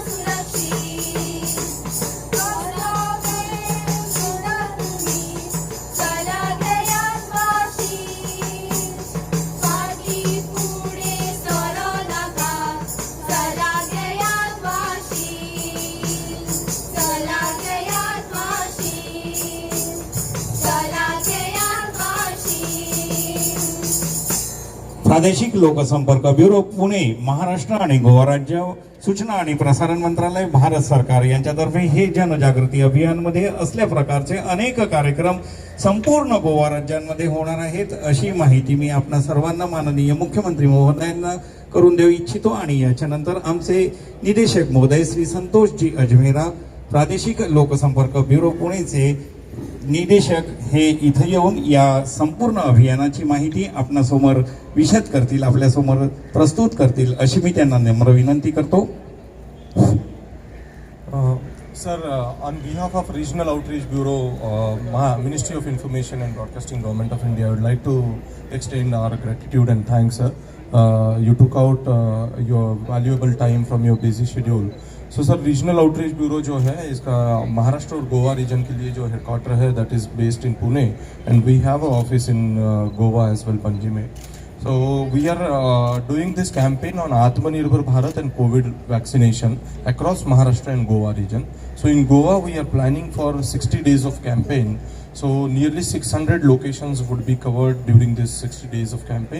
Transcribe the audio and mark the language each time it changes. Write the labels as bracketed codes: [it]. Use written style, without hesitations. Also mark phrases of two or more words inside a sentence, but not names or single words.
[kok] सुरक्षीत कसलो वेळ सोडात तुमी चला घेयात वाशीन फाटीं फुडें सरो नाका चला घेयात वाशीन चला घेयात वाशीन चला घेयात वाशीन [mr] प्रादेशिक लोकसंपर्क ब्युरो पुणे महाराष्ट्र आणि गोवा राज्य सूचना आणि प्रसारण मंत्रालय भारत सरकार यांच्यातर्फे हे जनजागृती अभियानमध्ये असल्या प्रकारचे अनेक कार्यक्रम संपूर्ण गोवा राज्यांमध्ये होणार आहेत अशी माहिती मी आपणा सर्वांना माननीय मुख्यमंत्री महोदयांना करून देऊ इच्छितो आणि याच्यानंतर आमचे निदेशक महोदय श्री संतोषजी अजमेरा प्रादेशिक लोकसंपर्क ब्युरो पुणेचे निदेशक हे इथं येऊन या संपूर्ण अभियानाची माहिती आपणासमोर विशद करतील आपल्यासमोर प्रस्तुत करतील अशी मी त्यांना नम्र विनंती करतो. [en] Sir, on behalf of Regional Outreach Bureau, Ministry of Information and Broadcasting, Government of India, I would like to extend our gratitude and thanks, sir. You took out your valuable time from your busy schedule So sir Regional Outreach Bureau [hi] जो है इसका महाराष्ट्र और गोवा रीजन के लिए जो हेडक्वार्टर है [en] that is based in Pune and we have a office in Goa as well पणजी में. So we are doing this campaign on Atmanirbhar Bharat and COVID vaccination across Maharashtra and Goa region. So in Goa we are planning for 60 days of campaign. So nearly 600 locations would be covered during this 60 days of campaign.